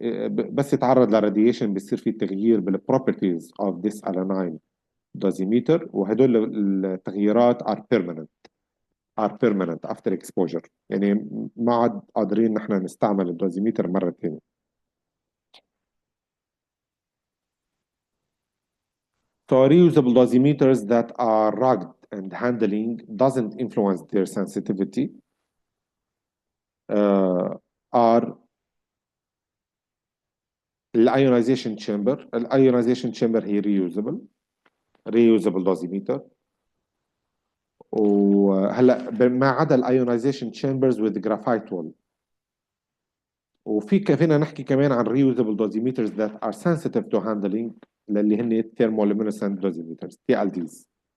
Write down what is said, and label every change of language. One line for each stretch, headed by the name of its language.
Arabic: بس يتعرض للراديشن بيصير في تغيير بالبروبرتيز اوف ذيس الاناين دوزيميتر، وهدول التغييرات
English: are permanent after exposure.
Arabic: يعني ما عاد قادرين نحن نستعمل الدوزيميتر مرة ثانية.
English: So reusable dosimeters that are rugged and handling doesn't influence their sensitivity are
Arabic: الايونايزيشن تشامبر. الايونايزيشن تشامبر هي
English: reusable dosimeter.
Arabic: وهلا ما عدا الايونايزيشن تشامبرز
English: with graphite wall.
Arabic: فينا نحكي كمان عن
English: reusable dosimeters that are sensitive to handling
Arabic: اللي هن
English: thermoluminescent dosimeters TLDs.